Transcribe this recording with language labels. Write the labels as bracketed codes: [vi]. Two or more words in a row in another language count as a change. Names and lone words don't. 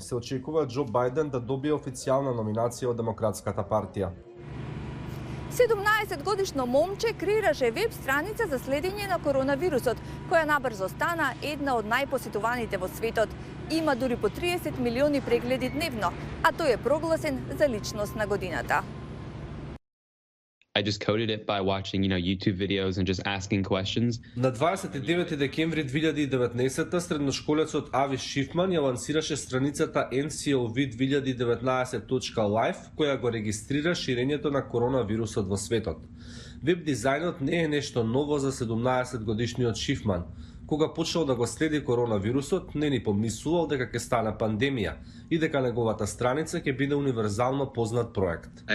[mk] Се очекува Џо Бајден да добие официјална номинација од Демократската партија. 17-годишно момче креираше веб страница за следење на коронавирусот, која набрзо стана една од најпосетуваните во светот. Има дури по 30 милиони прегледи дневно, а тој е прогласен за личност на годината. [en] I just coded it by watching, YouTube videos and just asking questions. [mk] На 29 декември 2019 средношколецот Авис Шифман ја лансираше страницата ncov2019.live, која го регистрира ширењето на коронавирусот во светот. Веб дизајнот не е нешто ново за 17-годишниот Шифман. Кога почнал да го следи коронавирусот, не ни помислувал дека ќе стане пандемија и дека неговата страница ќе биде универзално познат проект.